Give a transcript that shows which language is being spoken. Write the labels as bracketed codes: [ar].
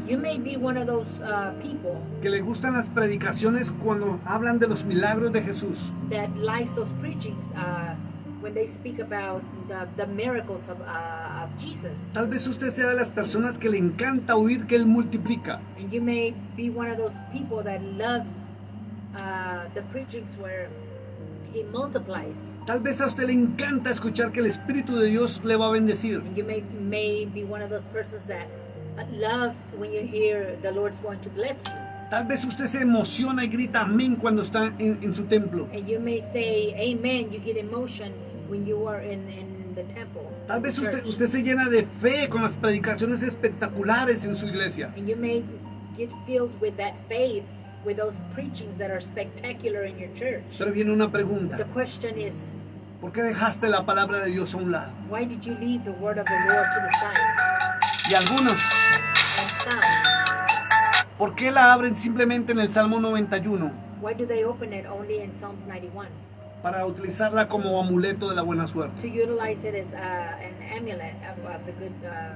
[en] You may be one of those people [es] que le gustan las predicaciones cuando hablan de los milagros de Jesús. [en] that likes those preachings when they speak about the miracles of Jesus. [es] Tal vez usted sea de las personas que le encanta oír que Él multiplica. [en] And you may be one of those people that loves the preachings where He multiplies. [es] Tal vez a usted le encanta escuchar que el Espíritu de Dios le va a bendecir. [en] And you may be one of those persons that loves when you hear the Lord's going to bless you. [es] Tal vez usted se emociona y grita amén cuando está en su templo. [en] And you may say amen, you get emotion when you are in the temple. [es] Tal vez [en] church. [es] usted se llena de fe con las predicaciones espectaculares en su iglesia. [en] And you may get filled with that faith with those preachings that are spectacular in your church. [es] Pero viene una pregunta. [en] The question is, [es] ¿Por qué dejaste la palabra de Dios a un lado? [en] why did you leave the word of the Lord to the side? [es] Y algunos, [en] And some, [es] ¿por qué la abren simplemente en el Salmo 91? [en] why do they open it only in Psalms 91? [es] Para utilizarla como amuleto de la buena suerte. [en] To utilize it as an amulet of the good,